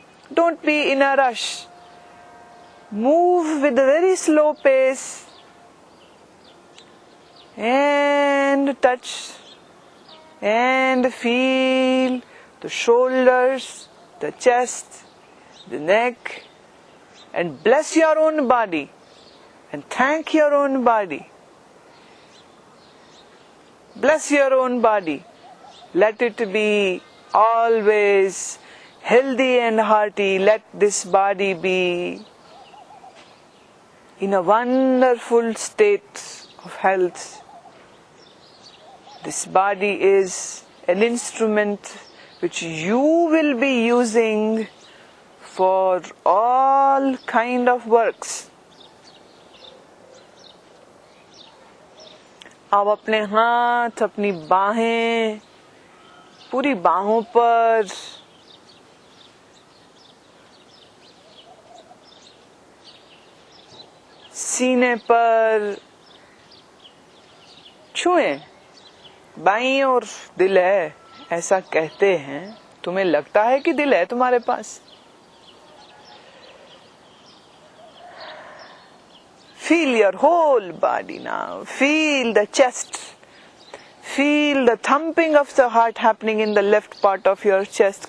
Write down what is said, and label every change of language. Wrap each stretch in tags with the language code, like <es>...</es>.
<en>Don't be in a rush, move with very slow pace and touch and feel the shoulders, the chest, the neck, and bless your own body and thank your own body. Bless your own body. Let it be always healthy and hearty. Let this body be in a wonderful state of health. This body is an instrument which you will be using for all kind of works.</en> <hi>अब अपने हाथ, अपनी बाहें, पूरी बाहों पर सीने पर छुएं। बाईं ओर दिल है ऐसा कहते हैं, तुम्हें लगता है कि दिल है तुम्हारे पास?</hi> <en>Feel your whole body now. Feel the chest. Feel the thumping of the heart happening in the left part of your chest.</en>